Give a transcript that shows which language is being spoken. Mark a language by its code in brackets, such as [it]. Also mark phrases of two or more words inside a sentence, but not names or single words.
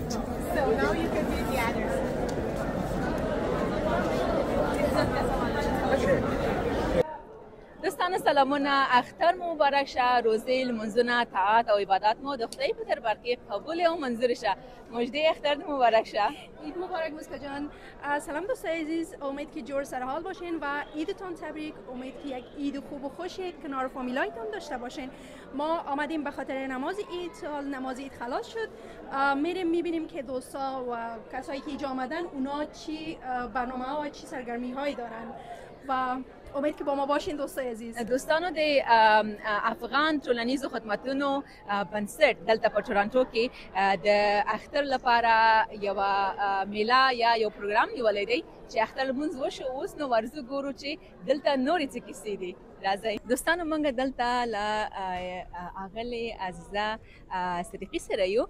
[en] So now you can do the others. [ps] دوستان سلامونه، اختر مبارک شه. روزه لمنځونه، طاعت او عبادت مو د خدای په دربار کې قبول او منظور شه. مژده اختر مبارک شه. [fa] عید مبارک مسکا جان. سلام دوستای عزیز، امید که جور سر حال باشین و عیدتون تبریک. امید که یک عید خوب و خوش کنار فامیلایتون داشته باشین. ما آمدیم به خاطر نماز عید. نماز عید خلاص شد، میریم میبینیم که دوستا و کسایی که اینجا آمدن اونا چی برنامه ها و چی سرگرمی هایی دارن و امید که با ما باشین دوستای عزیز. [ps] دوستانو د افغان ټولنیزو خدماتونو بنسټ دلته په ټورانټو کې د اختر لپاره یو میله یا یو پروګرام نیولی دی چې اختر لمونځ وشو. اوس نو ورځو ګورو چې دلته نورې څه کیسې دي. راځئ دوستانو، موږ دلته له اغلې عزیزه صدیقي سره یو.